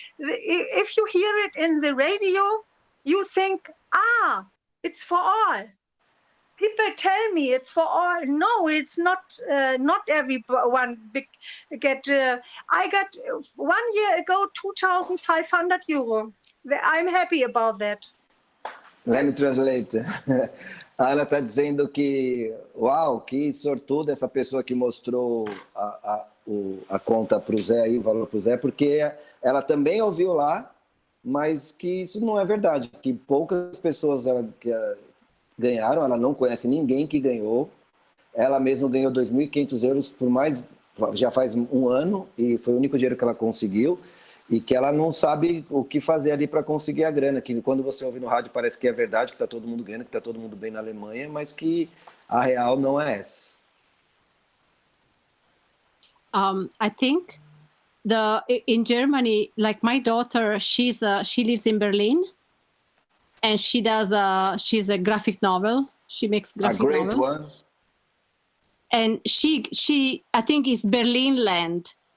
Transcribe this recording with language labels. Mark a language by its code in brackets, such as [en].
[en] If you hear it in the radio, you think, it's for all. People tell me it's for all. No, it's not. Not everyone get. I got 1 year ago 2,500 euro. I'm happy about that. Let me translate. [pt] Ela está dizendo que, uau, que sortuda essa pessoa que mostrou a conta para o Zé, aí, o valor para o Zé, porque ela também ouviu lá, mas que isso não é verdade, que poucas pessoas ganharam, ela não conhece ninguém que ganhou, ela mesma ganhou 2.500 euros por já faz um ano, e foi o único dinheiro que ela conseguiu, e que ela não sabe o que fazer ali para conseguir a grana, que quando você ouve no rádio parece que é verdade, que está todo mundo ganhando, que está todo mundo bem na Alemanha, mas que a real não é essa. [en] I think in Germany, like my daughter, she lives in Berlin, and she's a graphic novel. She makes graphic novels. A great one. And she I think it's Berlin Land.